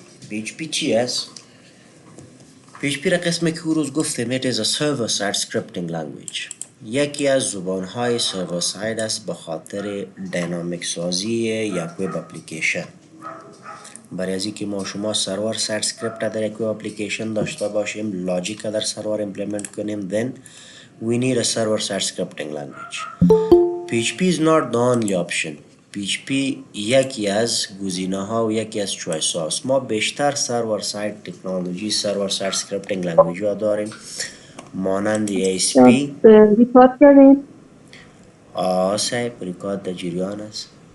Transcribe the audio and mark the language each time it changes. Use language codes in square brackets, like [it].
[fa] PHP چی است؟ PHP را قسمی که روز گفتیم [en] it is a server side scripting language. [fa] یکی از زبانهای سرور ساید است به خاطر دینامیک سازی یک ویب اپلیکیشن. برای از اینکه ما شما سرور ساید سکریپت در یک ویب اپلیکیشن داشته باشیم، لاجیک در سرور امپلیمنت کنیم، [en] then we need a server side scripting language. PHP is not the only option. [fa] PHP یکی از گزینه ها و یکی از چویس هاست. ما بیشتر سرور ساید تکنولوژی، سرور ساید سکریپتینگ لنگویج ها داریم مانند ASP. ریکارد کردین؟ صاحب ریکارد در جریان است.